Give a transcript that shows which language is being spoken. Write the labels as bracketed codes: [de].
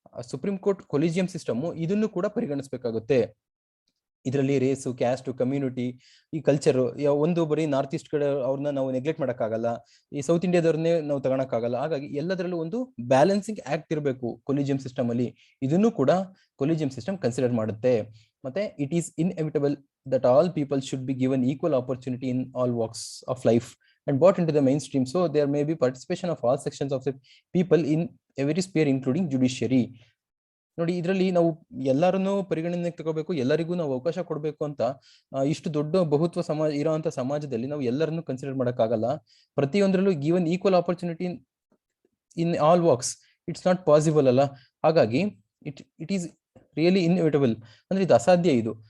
[kn] Supreme court collegium system ಇದನ್ನು ಕೂಡ ಪರಿಗಣಿಸಬೇಕಾಗುತ್ತೆ. ಇದರಲ್ಲಿ ರೇಸು, ಕ್ಯಾಸ್ಟ್, ಕಮ್ಯುನಿಟಿ, ಈ ಕಲ್ಚರ್ ಒಂದು ಬರೀ ನಾರ್ತ್ ಈಸ್ಟ್ ಕಡೆ ಅವ್ರನ್ನ ನಾವು ನೆಗ್ಲೆಕ್ಟ್ ಮಾಡಕ್ಕಾಗಲ್ಲ, ಈ ಸೌತ್ ಇಂಡಿಯಾದವ್ರನ್ನೇ ನಾವು ತಗೊಳಕ್ಕಾಗಲ್ಲ. ಹಾಗಾಗಿ ಎಲ್ಲದರಲ್ಲೂ ಒಂದು ಬ್ಯಾಲೆನ್ಸಿಂಗ್ ಆಕ್ಟ್ ಇರಬೇಕು ಕೊಲಿಜಿಯಂ ಸಿಸ್ಟಮ್ ಅಲ್ಲಿ. ಇದನ್ನು ಕೂಡ ಕೊಲಿಜಿಯಂ ಸಿಸ್ಟಮ್ ಕನ್ಸಿಡರ್ ಮಾಡುತ್ತೆ. ಮತ್ತೆ [en] It is inevitable that all people should be given equal opportunity in all walks of life and brought into the mainstream, so there may be participation of all sections of the people in every sphere including judiciary. [kn] ನೋಡಿ, ಇದರಲ್ಲಿ ನಾವು ಎಲ್ಲರನ್ನೂ ಪರಿಗಣನೆಗೆ ತಗೋಬೇಕು, ಎಲ್ಲರಿಗೂ ನಾವು ಅವಕಾಶ ಕೊಡಬೇಕು ಅಂತ ಇಷ್ಟು ದೊಡ್ಡ ಬಹುತ್ವ ಸಮಾಜ ಇರೋಂಥ ಸಮಾಜದಲ್ಲಿ ನಾವು ಎಲ್ಲರನ್ನೂ ಕನ್ಸಿಡರ್ ಮಾಡೋಕ್ಕಾಗಲ್ಲ. ಪ್ರತಿಯೊಂದರಲ್ಲೂ [en] given equal opportunity in all walks, it's not possible [kn] ಅಲ್ಲ. ಹಾಗಾಗಿ [en] it is really inevitable, [kn] ಅಂದ್ರೆ ಇದು ಅಸಾಧ್ಯ ಇದು.